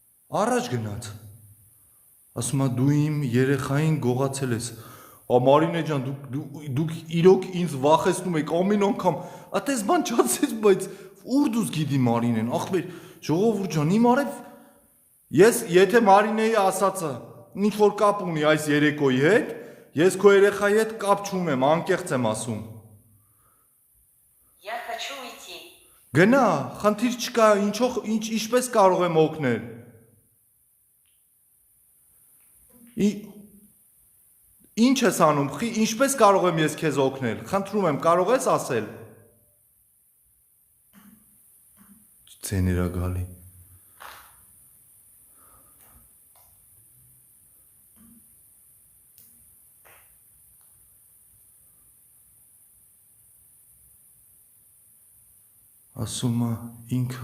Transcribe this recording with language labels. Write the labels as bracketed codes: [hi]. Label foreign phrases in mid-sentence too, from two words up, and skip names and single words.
[hy] Առաջ գնաց։ Ասում է դու իմ երեխային գողացել ես։ Մարինե ջան, դուք իրոք ինձ վախեցնում եք ամեն անգամ։ Այդպես բան չասես, բայց ուր դուս գիտի Մարինեն, ախպեր, ժողովուրդ ջան, իմ արև ես եթե Մարինեի ասածը ինչ որ կապ ունի այս երեկոյի հետ, ես քո երեխայի հետ կապ չունեմ, անկեղծ եմ ասում։ [ru] Я хочу уйти. [hy] Գնա, խնդիր չկա, ինչպես կարող եմ օգնել։ Ինչ ես անում, ինչպես կարող եմ ես քեզ օգնել, խնդրում եմ, կարող ես ասել։ Ցեներա գալի։ Ասում է ինքը